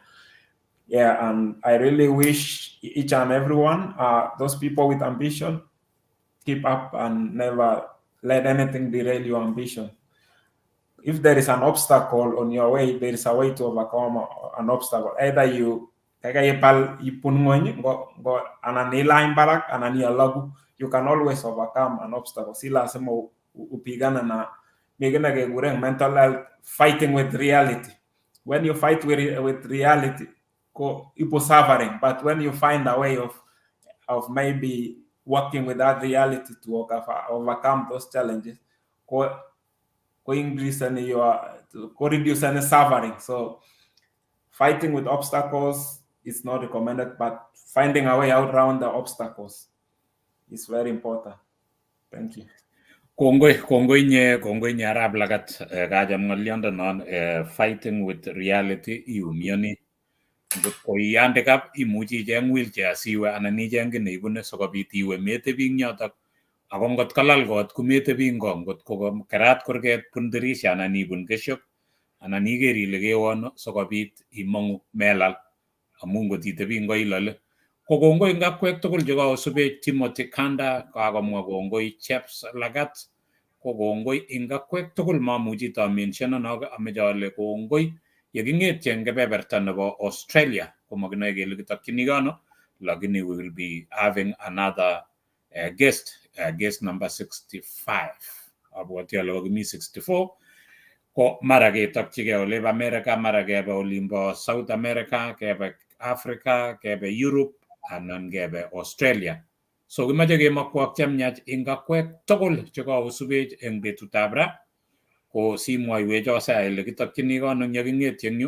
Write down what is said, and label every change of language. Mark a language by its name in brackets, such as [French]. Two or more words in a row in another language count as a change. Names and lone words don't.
[English] Yeah, and I really wish each and everyone, those people with ambition, keep up and never let anything derail your ambition. If there is an obstacle on your way, there is a way to overcome an obstacle. Either you you can always overcome an obstacle. [Swahili] Sila semo upigana na [English] mental health, fighting with reality. When you fight with reality, you're suffering. But when you find a way of maybe working with that reality to overcome those challenges, reduce any suffering. So fighting with obstacles is not recommended, but finding a way out around the obstacles is very important. Thank you. [Kalenjin] Kongoi nye Arab Lagat kajam ngolyondo non [English] fighting with reality [Kalenjin] iumioni ngot ko iyande kap imuchi icheng wheelchair siwe anan icheng ki neibune sikobit iwe metebi ing yotok ako ngot kalal kot kometebi ing ko ngot ko kerat kurget bun dirisha anan ibun keshok anan iker ile kewono sikobit imongu melal amu ngot itebi ing ko ilole. Ko kongoi ing akwek tugul chekosubech Timothy Kanda, kakomwa kongoi Chaps Lagat, ko kongoi ing akwek tugul mamuchi ta mention anog ameche ale kongoi yeking'etye eng kebeberta nebo Australia komakinoe kele kitokchini kano, lakini [English] we will be having another guest number 65. [Kalenjin] Abwoti ale kokimi 64 ko mara ketokchigei olep America, mara kebe olimbo South America, kebe Africa, kebe Europe anan kebe Australia. So kimache kemakwak chemyach ing akwek tugul chekakosubech eng betutab ra ko simwoiwech Osea ile kitokchini kono yeking'etye eng yu.